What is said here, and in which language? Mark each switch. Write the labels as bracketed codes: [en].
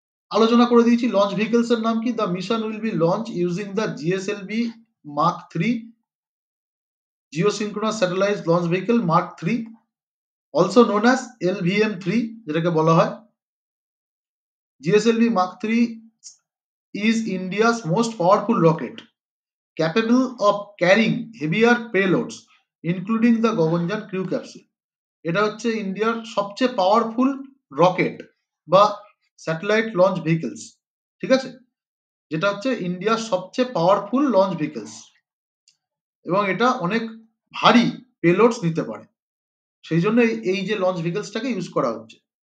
[bn] আলোচনা করে দিয়েছি লঞ্চ ভেহিকলস এর নাম কি। [en] the mission will be launch using the GSLV mark 3 geosynchronous satellite launch vehicle mark 3, also known as LVM-3 [bn] যেটাকে বলা হয়। [en] GSLV Mark 3 is India's most powerful rocket, capable of carrying heavier payloads, including the Gaganyaan crew capsule. [bn] এটা হচ্ছে ইন্ডিয়ার সবচেয়ে powerful rocket বা satellite launch vehicles, ঠিক আছে? যেটা হচ্ছে ইন্ডিয়ার সবচেয়ে পাওয়ারফুল লঞ্চ ভেহিকলস, এবং এটা অনেক ভারী পেলোডস নিতে পারে, সেই জন্য এই যে লঞ্চ ভেহিকলসটাকে ইউজ করা হচ্ছে।